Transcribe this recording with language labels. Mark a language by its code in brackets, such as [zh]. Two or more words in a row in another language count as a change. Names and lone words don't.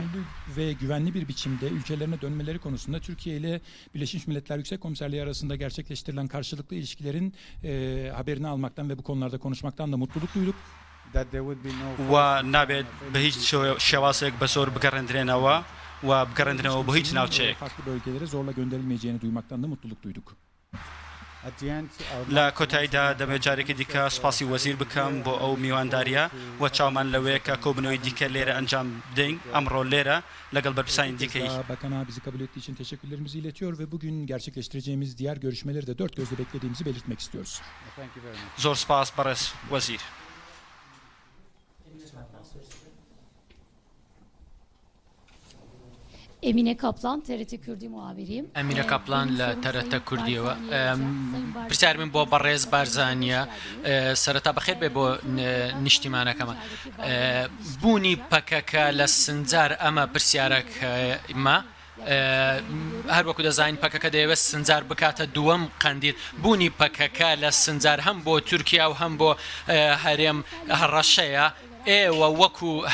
[tr] Ve güvenli bir biçimde ülkelerine dönmeleri konusunda Türkiye ile Birleşmiş Milletler Yüksek Komiserliği arasında gerçekleştirilen karşılıklı ilişkilerin haberini almaktan ve bu konularda konuşmaktan da mutluluk duyduk. [ckb] و نابێت بە هیچ شێوازێک بە زۆر بگەڕێنرێنەوە و بگەڕێنرێنەوە بۆ هیچ ناوچەیەک. [tr] Farklı bölgelere zorla gönderilmeyeceğini duymaktan da mutluluk duyduk. [ckb] لە کۆتاییدا دەبێت جارێکی دیکە سوپاسی وەزیر بکەم بۆ ئەو میوانداریە و چاومان لەوەیە کە کۆبنەوەی دیکە لێرە ئەنجام بدەین ئەمڕۆ لێرە لەگەڵ بەرپرسانی دیکەی. [tr] Bakana bizi kabul ettiği için teşekkürlerimizi iletiyor ve bugün gerçekleştireceğimiz diğer görüşmeleri de dört gözle beklediğimizi belirtmek istiyoruz. [ckb] زۆر سپاس بەڕێز وەزیر. [tr] Emine Kaplan, TRT Kürdi muhabiriyim. [ckb] Emine Kaplan لە TRT کوردیەوە پرسیار من بۆ بەڕێز بارزانیە سەرەتا بەخێر بێ بۆ نیشتیمانەکەمە بوونی پەکەکە لە سنجار ئەمە پرسیارەکەمە هەروەکو دەزانین پەکەکە دەیەوێت سنجار بکاتە دووەم قەندیل بوونی پەکەکە لە سنجار هەم بۆ تورکیا و هەم بۆ هەرێم هەڕەشەیە ئێوە وەکو